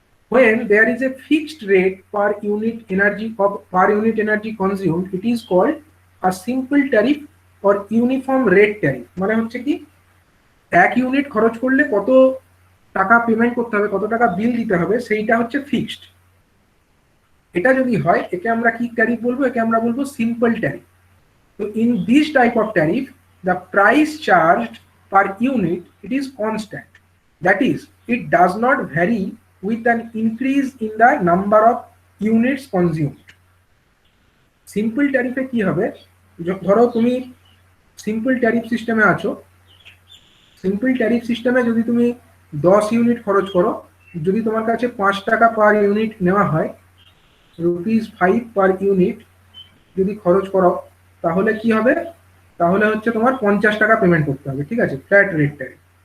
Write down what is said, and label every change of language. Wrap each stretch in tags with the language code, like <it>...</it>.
<en>when there is a fixed rate per unit energy consumed, it is called a simple tariff or uniform rate tariff।</en> <bn>মানে হচ্ছে কি 1 unit খরচ করলে কত টাকা পেমেন্ট করতে হবে, কত টাকা বিল দিতে হবে, সেইটা হচ্ছে ফিক্সড। এটা যদি হয় একে আমরা কি ট্যারিফ বলবো, একে আমরা বলবো সিম্পল ট্যারিফ।</bn> <en>তো in this type of tariff the price charged per unit it is constant, that is it does not vary with an increase in the number of units consumed.</en> <bn>Simple ট্যারিফে কি হবে, ধরো তুমি simple tariff সিস্টেমে আছো, simple tariff সিস্টেমে যদি তুমি 10 unit খরচ করো, যদি তোমার কাছে 5 টাকা পার ইউনিট নেওয়া হয়, ₹5 পার ইউনিট যদি খরচ করো, তাহলে কি হবে, তাহলে হচ্ছে তোমার 50 টাকা পেমেন্ট করতে হবে, ঠিক আছে, ফ্ল্যাট রেট ট্যারিফ।</bn>